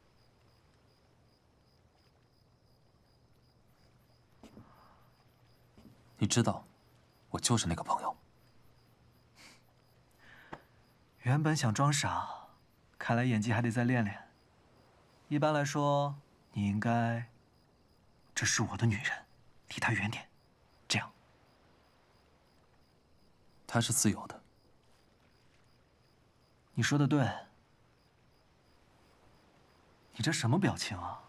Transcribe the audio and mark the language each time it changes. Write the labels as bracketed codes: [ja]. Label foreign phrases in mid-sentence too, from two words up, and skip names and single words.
[zh] 你知道，我就是那個朋友。原本想裝傻，看來演技還得再練練。一般来说，你应该，这是我的女人，离她远點，這樣。她是自由的。你說的對。你這什麼表情啊？